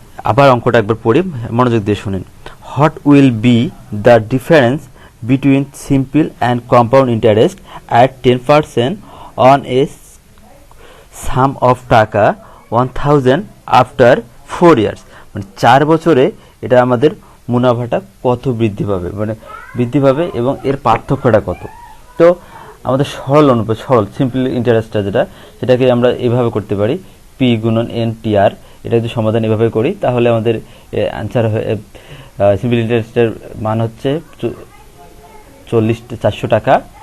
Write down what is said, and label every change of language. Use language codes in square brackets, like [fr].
[bn] আবার অঙ্কটা একবার পড়ি, মনোযোগ দিয়ে শুনেন। [en] what will be the difference between simple and compound interest at 10% on a sum of টাকা 1000 after 4 years। [bn] মানে 4 বছরে এটা আমাদের মুনাফাটা কত বৃদ্ধি পাবে এবং এর পার্থক্যটা কত? তো আমাদের সরল সিম্পল ইন্টারেস্টটা সেটাকে আমরা এভাবে করতে পারি, পি গুণন এন টি আর। এটা যদি সমাধান এভাবে করি, তাহলে আমাদের অ্যান্সার সিম্পল ইন্টারেস্টের মান হচ্ছে 400 টাকা।